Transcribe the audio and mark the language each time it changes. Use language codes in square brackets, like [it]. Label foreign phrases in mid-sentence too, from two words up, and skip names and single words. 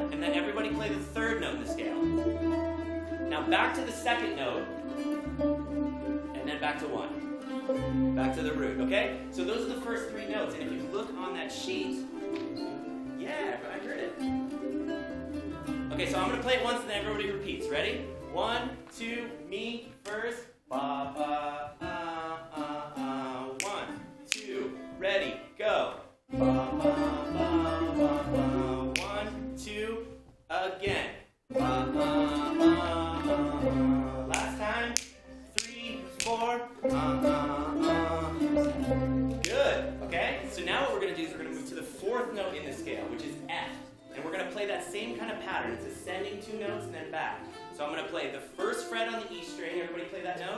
[en] And then everybody play the 3rd note in the scale. Now back to the 2nd note, and then back to 1. Back to the root, okay? So those are the first 3 notes, and if you look on that sheet, yeah, I heard it. Okay, so I'm going to play it once and then everybody repeats. Ready? 1, 2, me first. Ba, ba, 1, 2, ready, go. Ba, ba, ba, ba, ba. 1, 2, again. Ba, ba, ba, ba. Last time. 3, 4. Good. Okay, so now what we're going to do is we're going to move to the 4th note in the scale, which is F. And we're going to play that same kind of pattern. It's ascending 2 notes and then back. So I'm going to play the 1st fret on the E string. Everybody play that note.